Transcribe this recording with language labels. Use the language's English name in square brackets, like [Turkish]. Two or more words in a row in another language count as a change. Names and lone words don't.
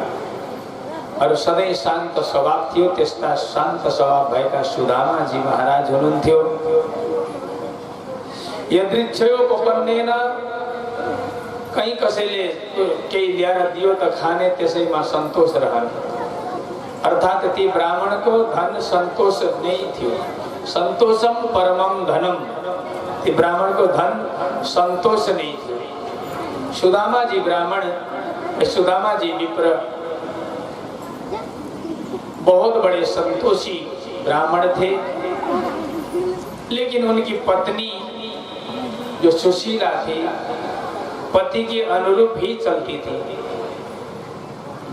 [Nepali] अरु सधैँ शान्त स्वभाव थियो, त्यस्ता शान्त स्वभाव भएका सुदामाजी महाराज हुनुहुन्थ्यो। यदृच्छयोपपन्नेन कहीं कसैले केही ल्याएर दियो त खाने, त्यसैमा सन्तोष रहने। अर्थात ती ब्राह्मणको धन सन्तोष नै थियो। [Sanskrit] सन्तोषम परमम धनम, [Nepali] ती ब्राह्मणको धन सन्तोष नै थियो। [Hindi] सुदामाजी ब्राह्मण, सुदामाजी विप्र बहुत बड़े संतोषी ब्राह्मण थे, लेकिन उनकी पत्नी जो सुशीला थी पति के अनुरूप ही चलती थी।